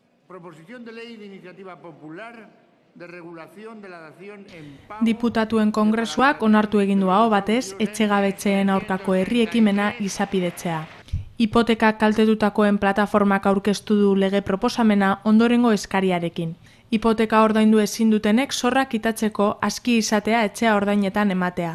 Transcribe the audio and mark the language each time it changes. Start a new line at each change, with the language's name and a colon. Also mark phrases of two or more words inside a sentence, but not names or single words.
Spanish: Proposición de ley de iniciativa popular de regulación de la dación en pago.
Basque: Diputatuen kongresuak onartu egin du aho batez etxegabetzeen aurkako herri ekimena izapidetzea. Hipotekak kaltetutakoen plataformak aurkeztu du lege proposamena ondorengo eskariarekin. Hipoteka ordaindu ezin dutenek zorra kitatzeko aski izatea etxea ordainetan ematea.